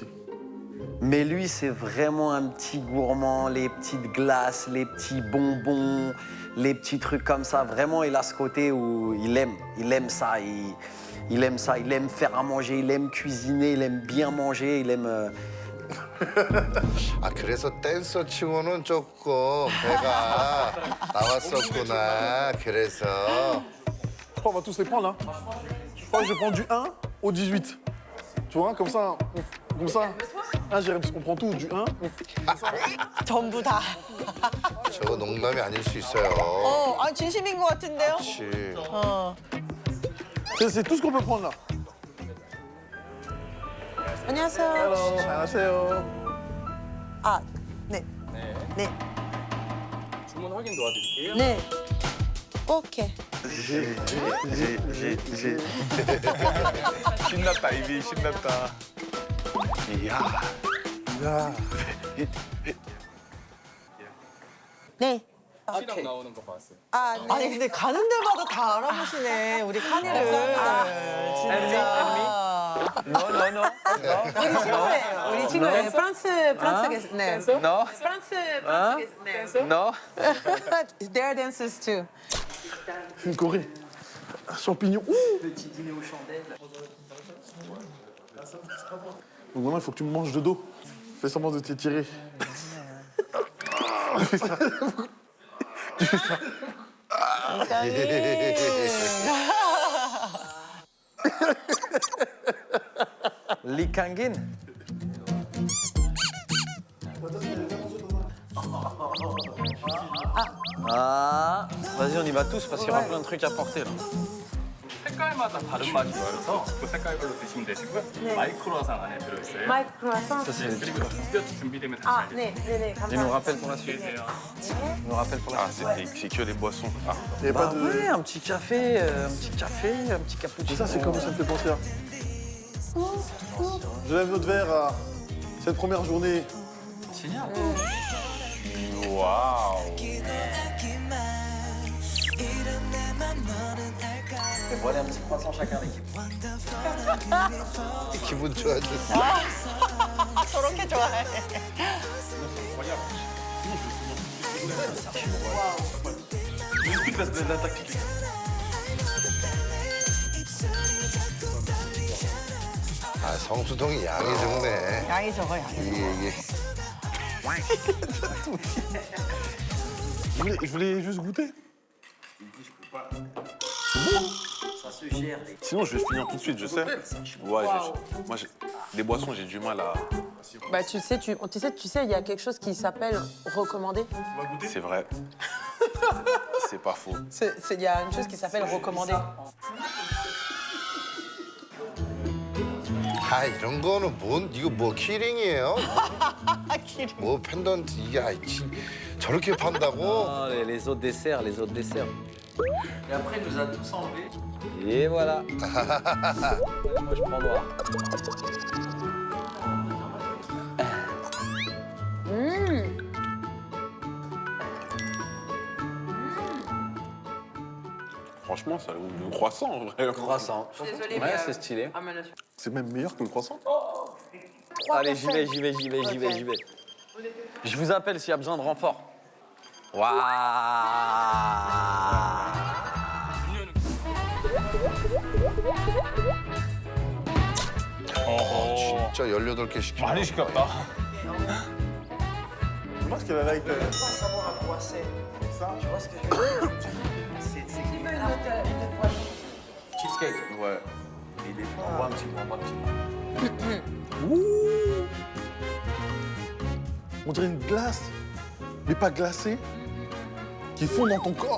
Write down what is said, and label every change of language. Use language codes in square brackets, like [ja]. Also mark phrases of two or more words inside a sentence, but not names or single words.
[fr] Mais lui, c'est vraiment un petit gourmand, les petites glaces, les petits bonbons, les petits trucs comme ça. Vraiment, il a ce côté où il aime ça. Il aime ça, il aime faire à manger, il aime cuisiner, il aime bien manger, il aime... [ko] 아 그래서 댄서 치고는 조금 배가 나왔었구나. 그래서 [fr] Je crois qu'on va tous les prendre, là. Je crois que je prends du 1 au 18. Tu vois, comme ça. Ah, Jérémy, parce qu'on prend tout, du 1. [ko] 전부 다. 저거 농담이 아닐 수 있어요. 아 진심인 것 같은데요? 그렇지. [fr] C'est tout ce qu'on peut prendre, là. [ko] 안녕하세요. 안녕하세요. 아, 네. 네. 주문 확인 도와드릴게요. 네. 오케이. 신났다, 입이 신났다. 이야. 네. 시랑 나오는 거 봤어요. 아, 네. 아니 근데 가는 데마다 다 알아보시네 우리 카니를. 진짜. 우리 친구예요. 프랑스 네. No? 프랑스 네. No? [en] Their dancers too. [fr] Une Corée. Champignons. Petit dîner aux chandelles. Donc maintenant, il faut que tu me manges de dos. Fais semblant de t'étirer. Fais ça. Tu fais ça. Lee Kangin. Ah, vas-y, on y va tous parce qu'il y aura plein de trucs à porter là. [ko] 색깔마다 다른 맛이 있어서 그 색깔별로 드시면 되시고요. 마이크로와상 안에 들어있어요. 마이크 크로아상. 그리고 뼈 준비되면 다시 아, 알려드릴게요. 네, 네, 네. [fr] Il nous [ko] 감사합니다. [fr] rappelle pour la suite. Il nous rappelle pour la Ah, suite. c'est que des boissons. Ah. Il y a pas Bah de... ouais, un petit café, un petit cappuccino. Ça, c'est comment ça me fait penser à... Je lève notre verre à cette première journée. Génial. Waouh. Et voilà un petit croissant chacun l'équipe. [ko] 기분 좋아졌어. 저렇게 좋아해. [fr] Je explique la tactique. [ko] 아 성수동이 양이 적네. 양이 적어, 양이. 이게 [fr] Je voulais juste goûter. Ça se gère. Sinon, je vais finir tout de suite, je sais. Ouais, moi, les boissons, j'ai du mal à... Bah tu sais, il y a quelque chose qui s'appelle recommander. C'est vrai. C'est pas faux. Il y a une chose qui s'appelle recommander. [ko] 아 이런 거는 뭔 이거 뭐 키링이에요? 뭐 펜던트 이게 저렇게 판다고? [fr] Ah, les autres desserts, Et après, il nous a tous enlevés. Et voilà. Moi, je prends noir. Franchement, ça a le goût de croissant, en vrai. Croissant. Ouais, c'est stylé. C'est même meilleur que le croissant. Allez, j'y vais. Je vous appelle s'il y a besoin de renfort. Waouh. [ko] 진짜 18개 시키네. 많이 시켰다. [fr] Moi, ce qu'elle a là avec... Pas savoir à quoi c'est. Tu vois ce que je veux dire? C'est cheesecake. Ouais. Il est... Envoie un petit peu. Ouh. On dirait une glace, mais pas glacée, qui fond dans ton corps.